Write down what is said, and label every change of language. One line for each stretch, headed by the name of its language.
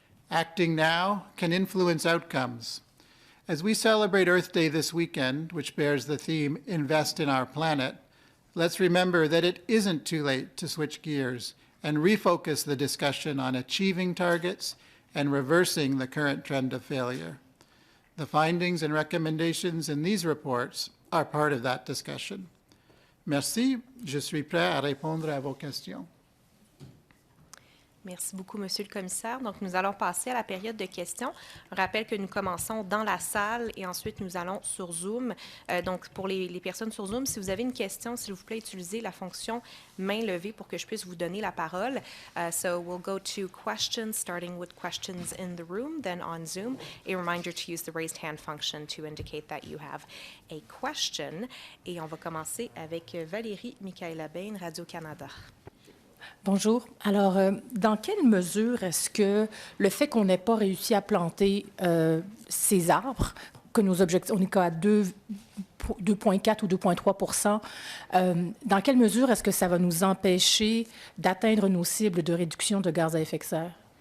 English: Acting now can influence outcomes. As we celebrate Earth Day this weekend, which bears the theme Invest in Our Planet, let's remember that it isn't too late to switch gears and refocus the discussion on achieving targets and reversing the current trend of failure. The findings and recommendations in these reports are part of that discussion.
French: Merci. Je suis prêt à répondre à vos questions. Merci beaucoup, Monsieur le Commissaire. Donc, nous allons passer à la période de questions. Je rappelle que nous commençons dans la salle et ensuite nous allons sur Zoom. Donc, pour les personnes sur Zoom, si vous avez une question, s'il vous plaît, utilisez la fonction main levée pour que je puisse vous donner la parole.
English: So, we'll go to questions, starting with questions in the room, then on Zoom. A reminder to use the raised hand function to indicate that you have a question.
French: Et on va commencer avec Valérie Michaela-Bain, Radio-Canada. Bonjour. Alors, dans quelle mesure est-ce que le fait qu'on n'ait pas réussi à planter ces arbres, que nos objectifs, on est qu'à 2,4 ou 2,3 dans quelle mesure est-ce que ça va nous empêcher d'atteindre nos cibles de réduction de gaz à effet de serre?